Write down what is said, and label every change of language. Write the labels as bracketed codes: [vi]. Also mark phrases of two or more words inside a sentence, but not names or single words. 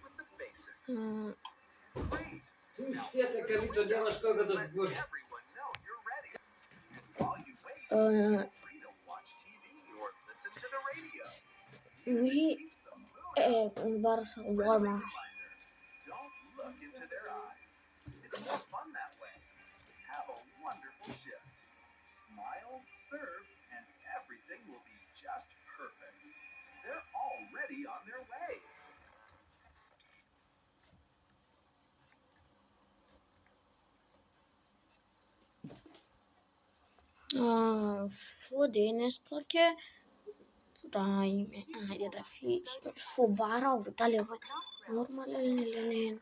[mk] И бара Шаварма. [en] Smile, serve, and everything will be just perfect. They're already on their way. [mk] Фу денеска ќе правиме. Ајде да видиме. Фу бара ово, дали ово нормален или не е?